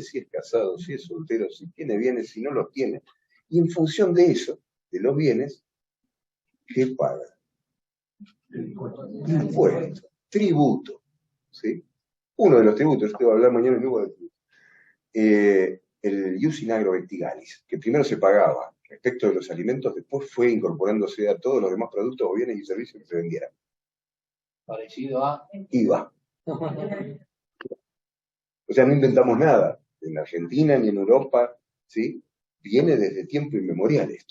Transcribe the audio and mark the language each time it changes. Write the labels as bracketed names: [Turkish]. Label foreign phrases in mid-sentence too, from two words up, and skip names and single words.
[Spanish] Si es casado, si es soltero, si tiene bienes, si no los tiene. Y en función de eso, de los bienes, ¿qué paga? Impuesto, tributo. ¿Sí? Uno de los tributos, te voy a hablar mañana luego del tributo. El [Latin] ius in agro vestigalis, [Spanish] que primero se pagaba respecto de los alimentos, después fue incorporándose a todos los demás productos o bienes y servicios que se vendieran. Parecido a IVA. O sea, no inventamos nada. En Argentina ni en Europa, ¿sí? Viene desde tiempo inmemorial esto.